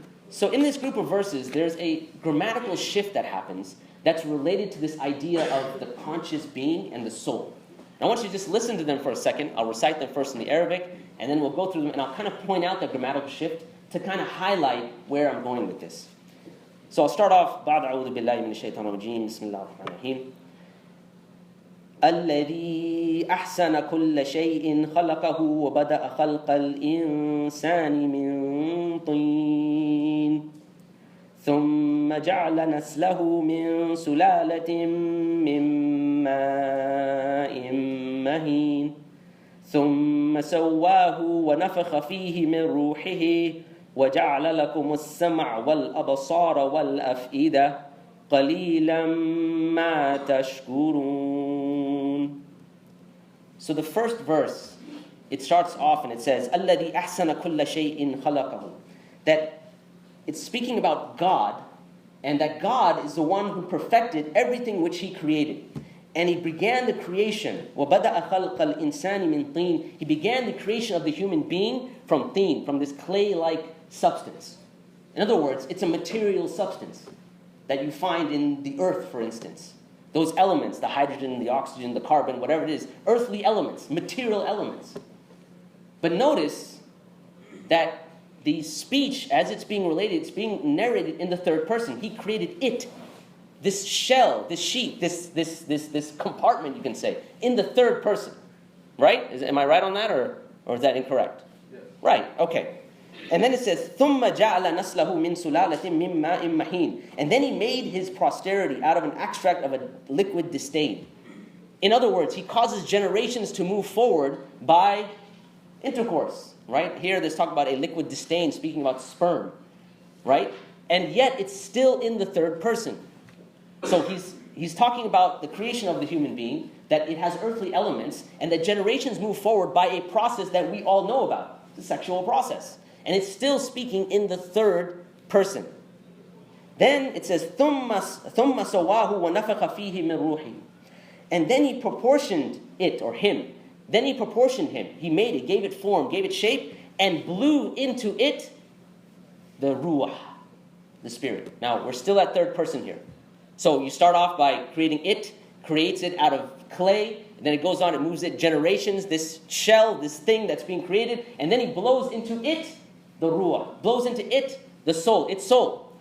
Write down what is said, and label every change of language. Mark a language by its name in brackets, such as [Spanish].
[English] So in this group of verses, there's a grammatical shift that happens that's related to this idea of the conscious being and the soul. And I want you to just listen to them for a second. I'll recite them first in the Arabic, and then we'll go through them, and I'll kind of point out the grammatical shift to kind of highlight where I'm going with this. So I'll start off, [Arabic] بعد أعوذ بالله من الشيطان الرجيم بسم الله الرحمن الرحيم الذي أحسن كل شيء خلقه وبدأ خلق الإنسان من طين ثم جعل نسله من سلالة من ماء مهين ثم سواه ونفخ فيه من روحه وجعل لكم السمع والأبصار والأفئدة قليلا ما تشكرون. [English] So the first verse, it starts off and it says, [Arabic] الذي أحسن كل شيء خلقه. [English] That it's speaking about God, and that God is the one who perfected everything which He created. And He began the creation. [Arabic] وَبَدَأَ خَلْقَ الْإِنسَانِ مِنْ طِينٍ. [English] He began the creation of the human being from teen, from this clay-like substance. In other words, it's a material substance that you find in the earth, for instance. Those elements, the hydrogen, the oxygen, the carbon, whatever it is, earthly elements, material elements. But notice that the speech, as it's being related, it's being narrated in the third person. He created it. This shell, this sheet, this compartment, you can say, in the third person. Right? Am I right on that, or is that incorrect? Yes. Right, okay. And then it says, [Arabic] ثُمَّ جَعَلَ نَسْلَهُ مِنْ سُلَالَةٍ مِّن مَّاءٍ مَّهِينٍ. [English] And then He made His posterity out of an extract of a liquid disdain. In other words, He causes generations to move forward by intercourse. Right? Here there's talk about a liquid disdain, speaking about sperm. Right? And yet it's still in the third person. So he's talking about the creation of the human being, that it has earthly elements, and that generations move forward by a process that we all know about, the sexual process. And it's still speaking in the third person. Then it says, [Arabic] ثُمَّ سَوَّاهُ وَنَفَخَ فِيهِ مِنْ رُوحِهِ. [English] And then He proportioned it, or him. Then He proportioned him. He made it, gave it form, gave it shape, and blew into it the ruah, the spirit. Now, we're still at third person here. So you start off by creating it, creates it out of clay, and then it goes on, it moves it generations, this shell, this thing that's being created, and then He blows into it the ruah, blows into it the soul, its soul.